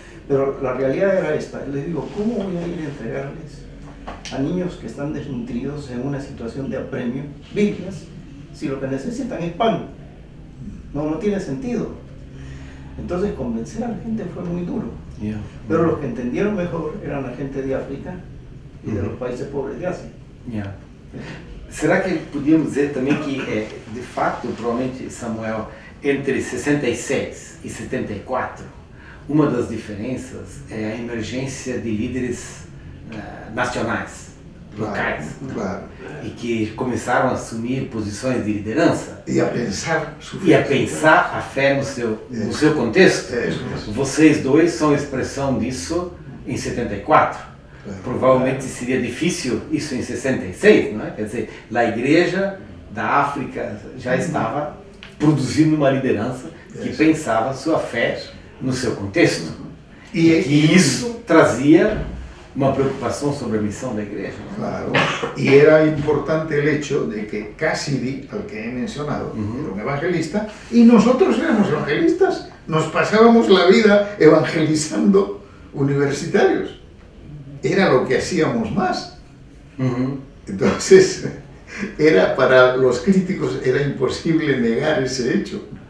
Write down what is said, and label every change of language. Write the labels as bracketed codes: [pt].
[es] Pero la realidad era esta. Les digo, ¿cómo voy a ir a entregarles a niños que están desnutridos en una situación de apremio Biblias si lo que necesitan es pan? No tiene sentido. Entonces convencer a la gente fue muy duro. Pero los que entendieron mejor eran la gente de África y de los países pobres de Asia. [pt] Será que podíamos dizer também que, de fato, provavelmente, Samuel, entre 66 e 74, uma das diferenças é a emergência de líderes nacionais, locais, [es] Claro. [pt] e que começaram a assumir posições de liderança [es] Y a pensar su [pt] e a [es] fe. [pt] pensar a fé no seu contexto. [es] Eso. [pt] Vocês dois são expressão disso em 74. Provavelmente seria difícil isso em 66, não é? Quer dizer, a igreja da África já estava produzindo uma liderança que pensava sua fé no seu contexto. E que isso trazia uma preocupação sobre a missão da igreja. [es] ¿No? Claro. Y era importante el hecho de que Cassidy, al que he mencionado, era un evangelista, y nosotros éramos evangelistas. Nos pasábamos la vida evangelizando universitarios. Era lo que hacíamos más. Entonces, para los críticos era imposible negar ese hecho.